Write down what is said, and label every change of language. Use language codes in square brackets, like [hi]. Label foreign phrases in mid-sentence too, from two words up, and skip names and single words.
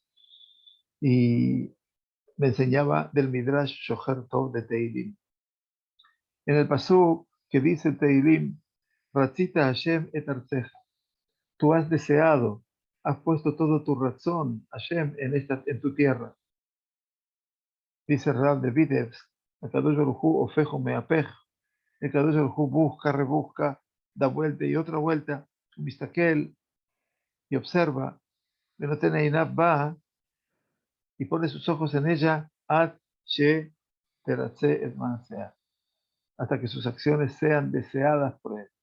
[es] Y me enseñaba del Midrash Shocher Tov de Teilim. En el pasú que dice Teilim, [he] רצית השם את ארצך, [es] tú has deseado, has puesto todo tu razón, Hashem, en tu tierra. Dice Rab de Vitebsk, el Kadosh Baruj Hu [he] הופכו ומהפך, [es] el Kadosh Baruj Hu busca, rebusca, da vuelta y otra vuelta, mistaquel, y observa, va y pone sus ojos en ella, [he] עד שתרצה את מעשיה, [es] hasta que sus acciones sean deseadas por él.